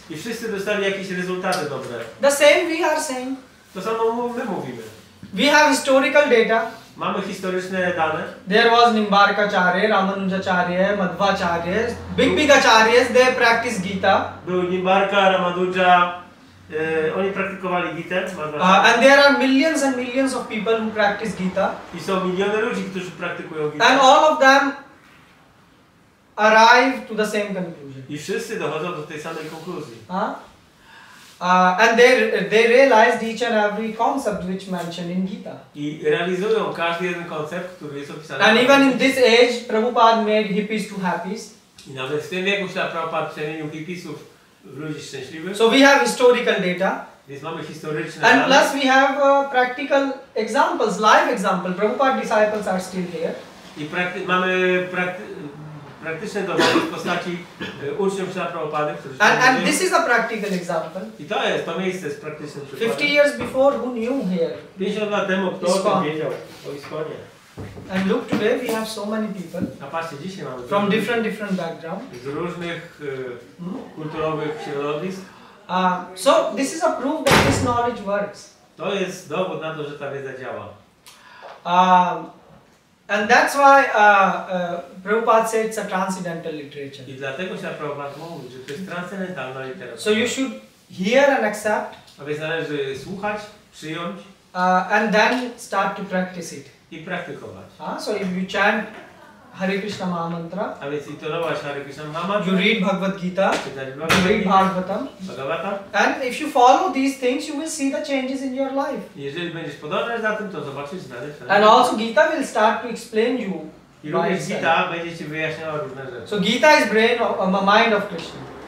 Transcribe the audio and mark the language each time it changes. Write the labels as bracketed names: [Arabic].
[Polish] I wszyscy dostali jakieś rezultaty dobre. [English] The same we are saying. [Polish] To samo my mówimy. [English] We have historical data. [Polish] Mamy historyczne dane. [English] There was Nimbarkacharya, Ramanujacharya, Madhvacharya, big acharyas, they practice Gita. [Polish] Był Nimbarka, Ramanuja, oni praktykowali Gitę. [English] And there are millions and millions of people who practice Gita. [Polish] I są miliony ludzi, którzy praktykują Gitę. [English] And all of them arrive to the same conclusion. [Polish] I wszyscy dochodzą do tej samej konkluzji. [English] And they realized each and every concept which mentioned in Gita. [Polish] I realizują każdy jeden koncept, który jest opisany. [English] And even in this age, Prabhupada made hippies to happies. [Polish] I nawet w tym wieku Śrila Prabhupada przemienił hipisów w ludzi szczęśliwych. [English] So we have historical data. [Polish] Więc mamy historyczne [English] And [Polish] dane. [English] plus we have practical examples, live example. Prabhupada disciples are still here. [Polish] I mamy praktyczne dowody w postaci uczniów Śrila Prabhupady, którzy [English] And this is a practical example. [Polish] I to miejsce jest praktycznym [English] 50 [Polish] przykładem. [English] years before, who knew here? [Polish] 50 lat temu kto o tym wiedział o Iskonie. [English] And look, today we have so many people [Polish] A patrzcie, dzisiaj mamy [English] from different backgrounds. [Polish] z różnych kulturowych środowisk. [English] So this is a proof that this knowledge works. [Polish] To jest dowód na to, że ta wiedza działa. [English] And that's why Prabhupada said it's a transcendental literature. [Polish] I dlatego się Prabhupada mówi, że to jest transcendentalna literatura. [English] So you should hear and accept. [Polish] A więc należy słuchać, przyjąć [English] and then start to practice it. [Polish] I praktykować. [English] So if you chant Hare Krishna Maha Mantra, [Polish] a więc intonować Hare Krishna Maha Mantra, [English] you read Bhagavad Gita, [Polish] czytać [English] you read Bhagavatam, and if you follow these things, you will see the changes in your life. [Polish] Jeżeli będziesz podążać za tym, to zobaczysz znane. [English] And also Gita will start to explain you. [Polish] I również Gita będzie ci wyjaśniała różne rzeczy. [English] So Gita is brain of mind of Krishna.